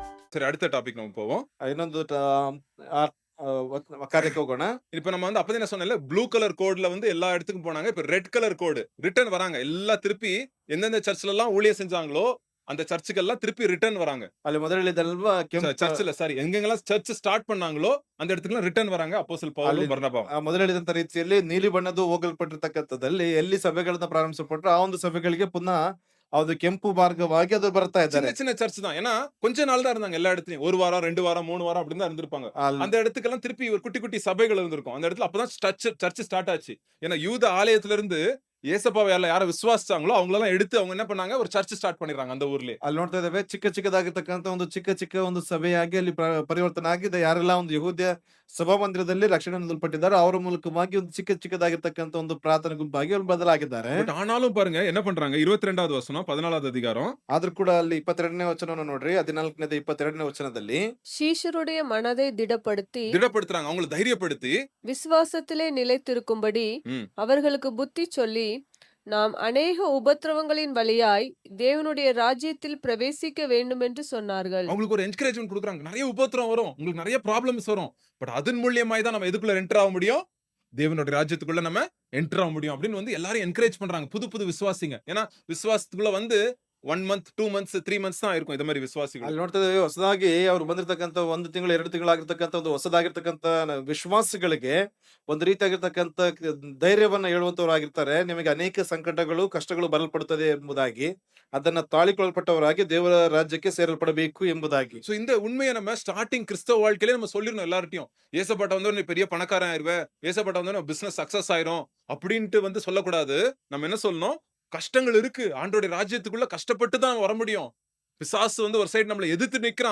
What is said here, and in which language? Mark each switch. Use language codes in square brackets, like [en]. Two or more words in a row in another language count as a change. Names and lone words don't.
[ta] சரி, அடுத்த டாபிக் நம்ம போவோம். [kn] ಇನ್ನೊಂದು ಆಹ್, ಕಾರ್ಯಕ್ಕೆ ಹೋಗೋಣ. [ta] இப்ப நம்ம வந்து அப்பதான் நான் சொன்னேன்ல, [en] blue colour [ta] கோட்ல வந்து எல்லா இடத்துக்கும் போனாங்க. இப்ப [en] red colour code return [ta] வராங்க. எல்லாம் திருப்பி எந்தெந்த சர்ச்லலாம் ஊழியம் செஞ்சாங்களோ, அந்த சர்ச்சுக்கெல்லாம் திருப்பி ரிட்டர்ன் வராங்க. [kn] ಅಲ್ಲಿ ಮೊದಲು ಹೇಳಿದ್ದಲ್ವಾ ಕೆಂಪು [ta] சர்ச்ல சாரி எங்கெங்கெல்லாம் [en] church start [ta] பண்ணாங்களோ, அந்த இடத்துக்குலாம் ரிட்டர்ன் வராங்க அப்போஸ்தலர் [kn] ಅಲ್ಲಿ [ta] பவுலும் பர்னபாவும். [kn] ಮೊದಲು ಹೇಳಿದಂತ ರೀತಿಯಲ್ಲಿ ನೀಲಿ ಬಣ್ಣದ್ದು ಹೋಗಲ್ಪಟ್ಟಿರ್ತಕ್ಕಂಥದ್ದಲ್ಲಿ ಎಲ್ಲಿ ಸಭೆಗಳನ್ನ ಪ್ರಾರಂಭಿಸಲ್ಪಟ್ರೋ ಆ ಒಂದು ಸಭೆಗಳಿಗೆ ಪುನಃ ಅದು ಕೆಂಪು ಮಾರ್ಗವಾಗಿ ಅದು ಬರ್ತಾ [ta] சின்ன [kn] ಇದ್ದಾರೆ. [ta] சின்ன சர்ச் தான். ஏன்னா, கொஞ்ச நாள் தான் இருந்தாங்க எல்லா இடத்துலயும். 1 வாரம், 2 வாரம், 3 வாரம் அப்படின்னு தான் இருந்திருப்பாங்க. [kn] ಅಲ್ಲಿ [ta] அந்த இடத்துக்கெல்லாம் திருப்பி ஒரு குட்டி, குட்டி சபைகள் இருந்திருக்கும். அந்த இடத்துல அப்பதான் [en] church start [ta] ஆச்சு. ஏன்னா, யூத ஆலயத்திலிருந்து ஏசப்பாவ யார விசுவாசிச்சாங்களோ, அவங்களெல்லாம் எடுத்து அவங்க என்ன பண்ணாங்க, ஒரு [en] church start [ta] பண்ணிடுறாங்க அந்த ஊர்லயே. [kn] ಅಲ್ಲಿ ನೋಡ್ತಾ ಇದ್ದೇವೆ ಚಿಕ್ಕ ಚಿಕ್ಕದಾಗಿರ್ತಕ್ಕಂಥ ಒಂದು ಚಿಕ್ಕ ಚಿಕ್ಕ ಒಂದು ಸಭೆಯಾಗಿ ಅಲ್ಲಿ ಪರಿವರ್ತನೆ ಆಗಿದೆ. ಯಾರೆಲ್ಲ ಒಂದು ಯಹೂದ್ಯ ಸಭಾಮಂದಿರದಲ್ಲಿ ರಕ್ಷಣೆ ಹೊಂದಲ್ಪಟ್ಟಿದ್ದಾರೋ ಅವರ ಮೂಲಕವಾಗಿ ಒಂದು ಚಿಕ್ಕ ಚಿಕ್ಕದಾಗಿರ್ತಕ್ಕಂಥ ಒಂದು ಪ್ರಾರ್ಥನೆ ಗುಂಪಾಗಿ ಅವ್ರು ಬದಲಾಗಿದ್ದಾರೆ. [ta] பட் ஆனாலும் பாருங்க என்ன பண்றாங்க 22வது வசனம் 14வது அதிகாரம். [kn] ಆದ್ರೂ ಕೂಡ ಅಲ್ಲಿ 22ನೇ ವಚನವನ್ನು ನೋಡ್ರಿ, 14ನೇದು 22ನೇ ವಚನದಲ್ಲಿ [ta] சீஷருடைய மனதை திடப்படுத்தி திடப்படுத்துறாங்க. அவங்கள தைரியப்படுத்தி விசுவாசத்திலே நிலைத்திருக்கும்படி ம். அவர்களுக்கு புத்தி சொல்லி நாம் அநேக உபத்திரவங்களின் வழியாய் தேவனுடைய ராஜ்யத்தில் பிரவேசிக்க வேண்டுமென்று சொன்னார்கள். அவங்களுக்கு ஒரு என்கரேஜ்மென்ட் குடுக்குறாங்க. நெறைய உபத்திரம் வரும். உங்களுக்கு நெறைய ப்ராப்ளம்ஸ் வரும். பட் அதன் மூலியமாய் தான் நம்ம எதுக்குள்ள என்டர் ஆக முடியும்? தேவனுடைய ராஜ்யத்துக்குள்ள நம்ம என்டர் ஆக முடியும் அப்படின்னு வந்து எல்லாரும் என்கரேஜ் பண்றாங்க. புது புது விசுவாசிங்க. ஏன்னா விசுவாசத்துக்குள்ள வந்து [en] 1 month, 2 months, 3 months [ta] தான் இருக்கும் இந்த மாதிரி ವಿಶ್ವಾಸಿಗಳು. [kn] ಅಲ್ಲಿ ನೋಡ್ತಾ ಇದ್ದೇವೆ ಹೊಸದಾಗಿ ಅವ್ರು ಬಂದಿರತಕ್ಕಂಥ 1 ತಿಂಗಳು 2 ತಿಂಗಳಾಗಿರ್ತಕ್ಕಂಥ ಒಂದು ಹೊಸದಾಗಿರ್ತಕ್ಕಂಥ ವಿಶ್ವಾಸಿಗಳಿಗೆ ಒಂದು ರೀತಿಯಾಗಿರ್ತಕ್ಕಂಥ ಧೈರ್ಯವನ್ನ ಹೇಳುವಂತವರಾಗಿರ್ತಾರೆ. ನಿಮಗೆ ಅನೇಕ ಸಂಕಟಗಳು, ಕಷ್ಟಗಳು ಬರಲ್ಪಡುತ್ತದೆ ಎಂಬುದಾಗಿ, ಅದನ್ನ ತಾಳಿಕೊಳ್ಳಲ್ಪಟ್ಟವರಾಗಿ ದೇವರ ರಾಜ್ಯಕ್ಕೆ ಸೇರಲ್ಪಡಬೇಕು ಎಂಬುದಾಗಿ. [ta] சோ இந்த உண்மையை நம்ம ஸ்டார்டிங் கிறிஸ்தவ வாழ்க்கையிலே நம்ம சொல்லிரணும் எல்லார்ட்டயும். ஏசப்பாட்ட வந்தா நீ பெரிய பணக்காரன் ஆயிருவ. ஏசப்பாட்ட வந்தா [en] business success [ta] ஆயிரும் அப்படின்ட்டு வந்து சொல்லக்கூடாது. நம்ம என்ன சொல்லணும்? கஷ்டங்கள் இருக்கு. ஆண்டவருடைய ராஜ்யத்துக்குள்ள கஷ்டப்பட்டு தான் வர முடியும். பிசாசு வந்து ஒரு சைடு நம்மள எதிர்த்து நிக்கிறான்.